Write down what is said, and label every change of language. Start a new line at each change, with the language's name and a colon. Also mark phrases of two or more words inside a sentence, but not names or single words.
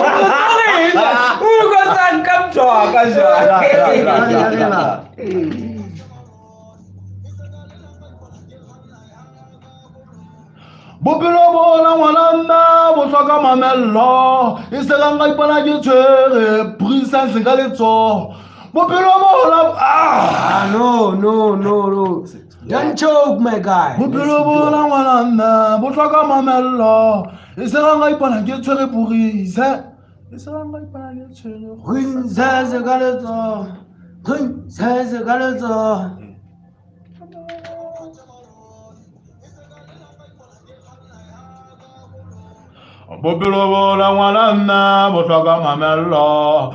Southern Sotho: O go san ka mthoka jwa. Bophelo bona ngwana nna bo hloka mamelo. E se ka nka ipona ke tshwere presence ka letsoho. Bophelo bona
English: No. Don't choke, my guy.
Southern Sotho: Bophelo bona ngwana nna bo hloka mamelo. E se ka nka ipona ke tshwere presence. E se ka nka ipona ke tshwere Princess Galeto. Bophelo bona ngwana nna bo hloka mamelo.